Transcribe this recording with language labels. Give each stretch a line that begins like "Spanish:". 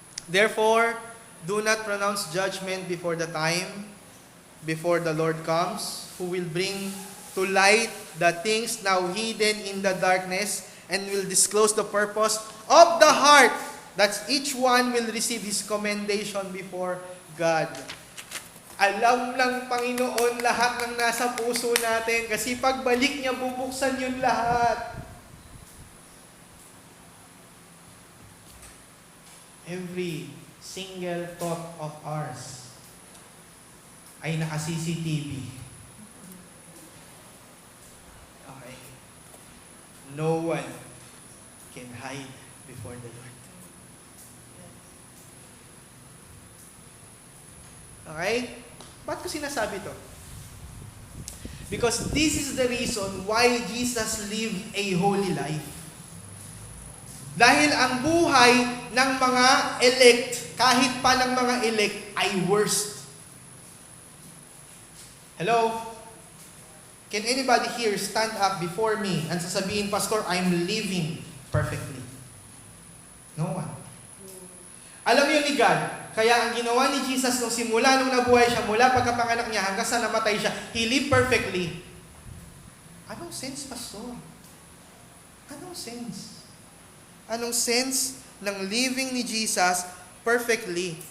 English: "Therefore, do not pronounce judgment before the time, before the Lord comes, who will bring to light the things now hidden in the darkness, and will disclose the purpose of the heart, that each one will receive his commendation before God."
Filipino: Alam ng Panginoon lahat ng nasa puso natin, kasi pagbalik niya, bubuksan yun lahat.
English: Every single thought of ours
Filipino: ay naka-CCTV.
English: Okay. No one can hide before the Lord.
Filipino: Okay? Ba't ko sinasabi to?
English: Because this is the reason why Jesus lived a holy life.
Filipino: Dahil ang buhay ng mga elect, kahit pa ng mga elect, ay worst.
English: Hello? Can anybody here stand up before me and
Filipino: sasabihin,
English: Pastor, I'm living perfectly? No one.
Filipino: Alam niyo ni God, kaya ang ginawa ni Jesus nung simula nung nabuhay siya, mula pagkapanganak niya hanggang sa namatay siya,
English: He lived perfectly.
Filipino: Anong sense, Pastor? Anong sense? Anong sense ng living ni Jesus perfectly?